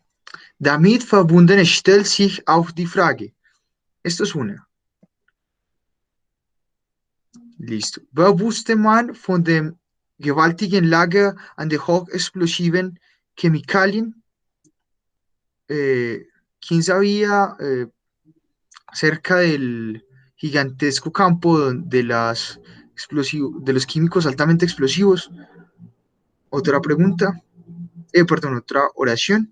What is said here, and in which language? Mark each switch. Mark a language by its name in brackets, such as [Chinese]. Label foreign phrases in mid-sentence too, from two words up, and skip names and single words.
[German] Damit verbunden stellt sich auch die Frage. [Spanish] Esto es una. Listo. [German] Wer wusste man von dem gewaltigen Lager an der hochexplosiven Chemikalien? [Spanish] ¿Quién sabía cerca del gigantesco campo de los químicos altamente explosivos? Otra pregunta, perdón, otra oración.